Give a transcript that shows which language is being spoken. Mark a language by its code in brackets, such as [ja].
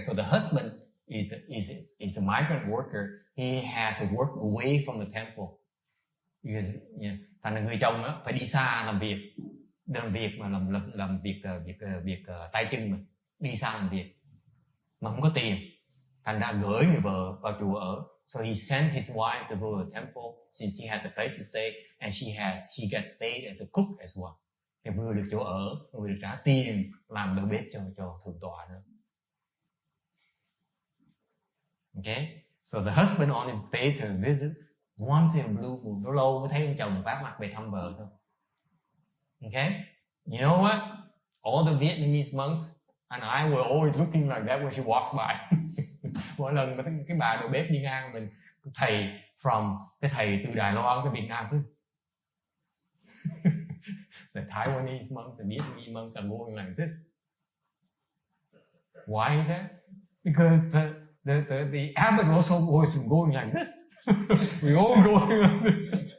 [en] So the husband is a migrant worker. He has to work away from the temple. [vi] Because, thành là người chồng á phải đi xa làm việc mà làm việc tay chân mà đi xa làm việc mà không có tiền. Thành ra gửi người vợ vào chùa ở. [en] So he sent his wife to go to the temple since he has a place to stay, and she gets paid as a cook as well. [vi] Thì vừa được chỗ ở, vừa được trả tiền làm đầu bếp cho thượng tọa nữa. [en] Okay, so the husband only pays her visit once in a blue moon. [vi] Lâu lâu mới thấy ông chồng vác mặt về thăm vợ thôi. [en] Okay, you know what? All the Vietnamese monks and I were always looking like that when she walks by. [vi] Mỗi lần cái bà đầu bếp đi ngang mình, cái thầy từ Đài Loan tới Việt Nam cứ [en] the Taiwanese monks, the Vietnamese monks are going like this. Why is that? Because the abbot also was going like this. We all going like this.